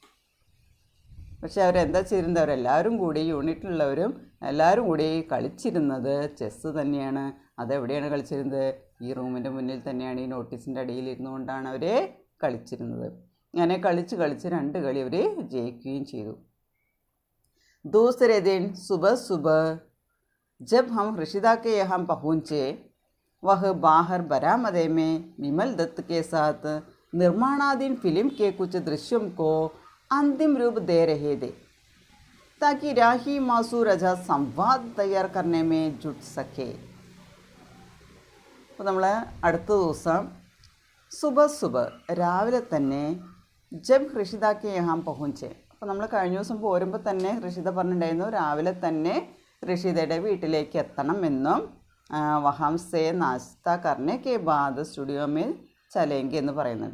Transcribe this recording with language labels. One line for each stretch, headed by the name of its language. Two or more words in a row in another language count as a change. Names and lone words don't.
Malayalam: പക്ഷെ അവരെന്താ ചെയ്തിരുന്നത്? അവരെല്ലാവരും കൂടി, യൂണിറ്റിലുള്ളവരും എല്ലാവരും കൂടി കളിച്ചിരുന്നത് ചെസ്സ് തന്നെയാണ്. അതെവിടെയാണ് കളിച്ചിരുന്നത്? ഈ റൂമിൻ്റെ മുന്നിൽ തന്നെയാണ്. ഈ നോട്ടീസിൻ്റെ അടിയിൽ ഇരുന്നുകൊണ്ടാണ് അവർ കളിച്ചിരുന്നത്. അങ്ങനെ കളിച്ച് 2 കളി അവർ ജയിക്കുകയും ചെയ്തു.
Hindi: दूसरे दिन सुबह सुबह जब हम ऋषिदा के यहाँ पहुँचे, वह बाहर बरामदे में विमल दत्त के साथ निर्माणाधीन फिल्म के कुछ दृश्यों को अंतिम रूप दे रहे थे ताकि राही मासू रजा संवाद तैयार करने में जुट सके.
Malayalam: അപ്പോൾ നമ്മൾ അടുത്ത ദിവസം സുബ രാവിലെ തന്നെ
Hindi: जब ऋषिदा के यहाँ पहुँचे,
Malayalam: അപ്പോൾ നമ്മൾ കഴിഞ്ഞ ദിവസം പോരുമ്പോൾ തന്നെ ഋഷിത പറഞ്ഞിട്ടുണ്ടായിരുന്നു രാവിലെ തന്നെ ഋഷിതയുടെ വീട്ടിലേക്ക് എത്തണം എന്നും
Hindi: वहाँ से नाश्ता करने के बाद स्टूडियो में चलेंगे
Malayalam: എന്ന് പറയുന്നുണ്ട്.